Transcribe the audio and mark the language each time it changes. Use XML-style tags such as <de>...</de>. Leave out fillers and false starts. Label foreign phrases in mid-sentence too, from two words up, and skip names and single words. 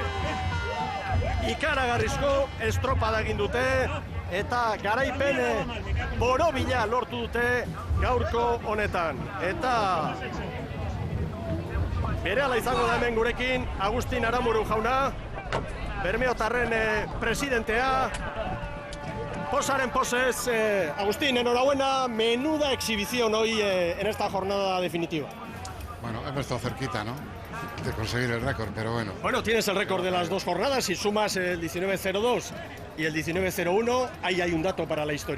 <eu>Ikaragarrizko estropada egin dute, eta garaipen borobila lortu dute gaurko honetan. Eta berehala izango da hemen gurekin Agustin Aramuru jauna, Bermeotarren presidentea.</eu> <es>Posaren poses, Agustín, enhorabuena, menuda exhibición hoy en esta jornada definitiva. Bueno, hemos estado cerquita, ¿no?, de conseguir el récord, pero bueno. Bueno, tienes el récord de las 2 jornadas, si sumas el 19-02 y el 19-01, ahí hay un dato para la historia.</es>